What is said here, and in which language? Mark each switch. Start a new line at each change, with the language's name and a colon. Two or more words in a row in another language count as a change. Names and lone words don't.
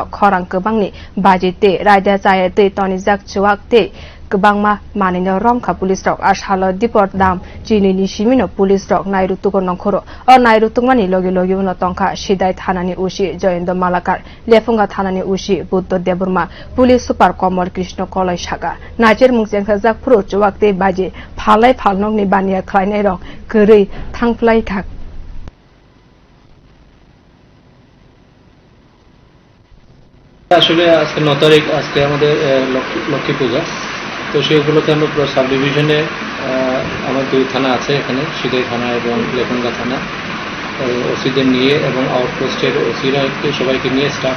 Kok Borok: खरां गोबांनि बाजिते रायदा जायते तनिजाक चुवाकते गोबांमा मानिनो रंखा पुलिस रक आसाल दिपट दाम चिनिनि सिमिनो पुलिस रक नायरुतुको नखरो अ नायरुतुकमानि लगे लगे उन तंखा सिदाइ थानानि उसी जयेन्द्र मालाकार लेफुंगा थानानि उसी बुद्ध देबुरमा पुलिस सुपार कमल कृष्ण कलय सागा नाइजेर मुंजेंखा जाक फ्रो चुवाकते बाजे फालाय फालनगनि बानिया ख्लायनाय रं गोरै थांफ्लाय थाक
Bangla: আসলে আজকে 9 তারিখ আজকে আমাদের লক্ষ্মী পূজা তো সেই উপলক্ষে আমরা পুরো
English: sub division
Bangla: আমার দুই থানা আছে এখানে সিদাই থানা এবং লেফুঙ্গা থানা ওসিদের নিয়ে এবং আউটপোস্টের ওসিরাকে সবাইকে নিয়ে স্টাফ